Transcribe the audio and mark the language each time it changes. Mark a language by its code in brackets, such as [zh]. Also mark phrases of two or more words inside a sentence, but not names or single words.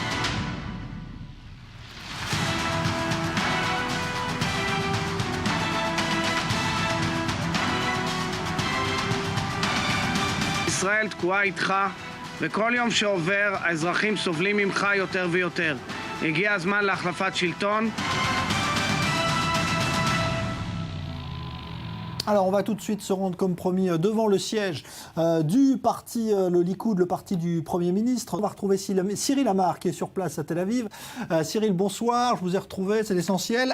[he] ישראל תקועה איתך, וכל יום שעובר האזרחים סובלים ממך יותר ויותר. הגיע הזמן להחלפת שלטון. [fr] Alors on va tout de suite se rendre comme promis devant le siège du parti, le Likoud, le parti du Premier ministre. On va retrouver Cyril Amar qui est sur place à Tel Aviv. Cyril, bonsoir, je vous ai retrouvé, c'est l'essentiel.